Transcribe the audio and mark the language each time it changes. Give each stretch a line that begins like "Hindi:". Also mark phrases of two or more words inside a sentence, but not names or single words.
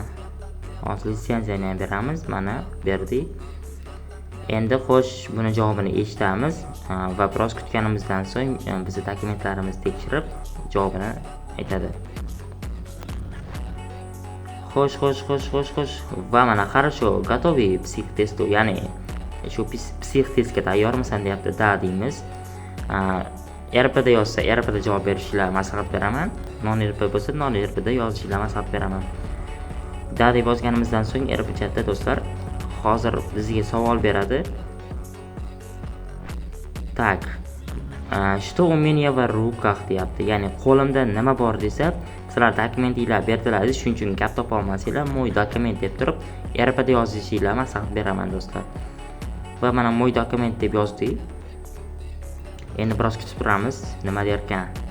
Uzbek: Hozir litsenziyani ham beramiz. Mana berdik. Endi xo'sh, buni javobini eshitamiz va biroz kutganimizdan so'ng bizning dokumentlarimizni tekshirib javobini aytadi. Xo'sh. Va mana
Russian: хорошо, готовы к психтесту,
Uzbek: ya'ni shu psixtestga tayyormisan deyapti. Da deymiz. RPda yozsa RPda javob berishinglar maslahat beraman. Non RP bo'lsa non RPda yozishinglar maslahat beraman. Da deb yozganimizdan so'ng RP chatda do'stlar hozir bizga savol beradi.
Russian: Так. Что у меня в руках deyapti.
Uzbek: Ya'ni qo'limda nima bor desa, sizlar dokumentinglar berdilaringiz, shuning uchun gap topa olmasanglar,
Russian: мой документ
Uzbek: deb turib RPda yozishinglar maslahat beraman do'stlar. Va mana
Russian: мой документ
Uzbek: deb yozdik. Endi biroz kutib turamiz, nima der ekan.